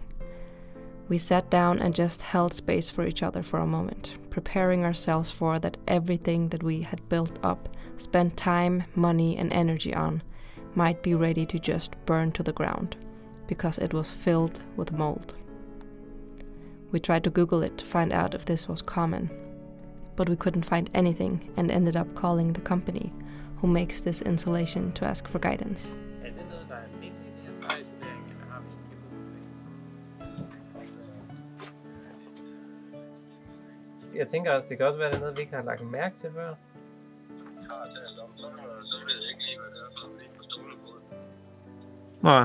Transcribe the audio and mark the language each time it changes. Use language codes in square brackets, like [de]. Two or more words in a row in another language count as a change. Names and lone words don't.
[en] We sat down and just held space for each other for a moment, preparing ourselves for that everything that we had built up, spent time, money, and energy on, might be ready to just burn to the ground, because it was filled with mold. We tried to Google it to find out if this was common, but we couldn't find anything and ended up calling the company who makes this insulation to ask for guidance. [da] Jeg tænker også, det kan også være, det noget, vi ikke har lagt mærke til før. Så ved jeg ikke lige, hvad det er for noget på stående på. Nej.